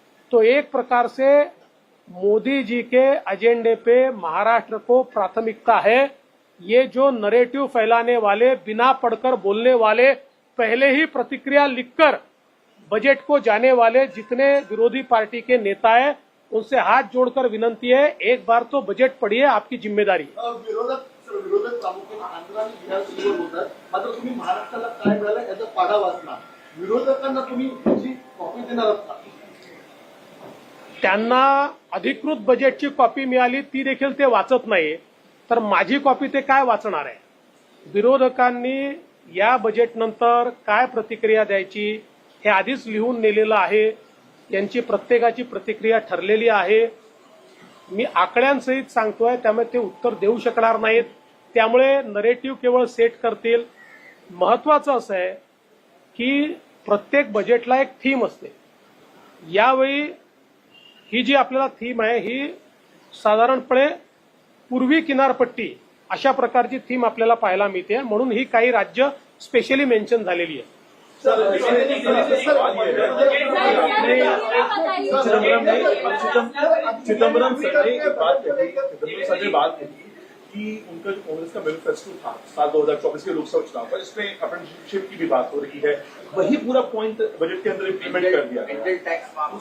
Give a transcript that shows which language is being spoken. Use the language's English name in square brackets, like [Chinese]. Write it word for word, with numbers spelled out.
[Hindi] तो एक प्रकार से मोदी जी के एजेंडे पे महाराष्ट्र को प्राथमिकता है। ये जो नरेटिव फैलाने वाले, बिना पढ़कर बोलने वाले, पहले ही प्रतिक्रिया लिखकर बजट को जाने वाले जितने विरोधी पार्टी के नेता है, उनसे हाथ जोड़कर विनंती है, एक बार तो बजट पढ़िए, आपकी जिम्मेदारी। [Marathi] विरोधक विरोधक प्रामुख्याने आंध्र आणि बिहारसोबत होतात, मात्र तुम्ही महाराष्ट्राला काय मिळालं याचा पाढा वाचणार, विरोधकांना तुम्ही त्याची कॉपी देणार आहात का? त्यांना अधिकृत बजेटची कॉपी मिळाली, ती देखील ते वाचत नाही, तर माझी कॉपी ते काय वाचणार आहे? विरोधकांनी या बजेटनंतर काय प्रतिक्रिया द्यायची हे आधीच लिहून नेलेलं आहे, यांची प्रत्येकाची प्रतिक्रिया ठरलेली आहे। मी आकड्यांसहित सांगतोय, त्यामुळे ते उत्तर देऊ शकणार नाहीत, त्यामुळे नरेटिव्ह केवळ सेट करतील। महत्वाचं असं आहे की प्रत्येक बजेटला एक थीम असते, यावेळी ही जी आपल्याला थीम आहे ही साधारणपणे पूर्वी किनारपट्टी अशा प्रकारची थीम आपल्याला पाहायला मिळते, म्हणून ही काही राज्य स्पेशली मेन्शन झालेली आहे। [Hindi] सर चिदम्बरम सर ने एक बात कही, चिदम्बरम सर ने बात कही कि उनका जो कांग्रेस का मैनिफेस्टो था साल दो हजार चौबीस के लोकसभा चुनाव पर, इसमें अप्रेंटिसशिप की भी बात हो रही है, वही पूरा पॉइंट बजट के अंदर इम्प्लीमेंट कर दिया।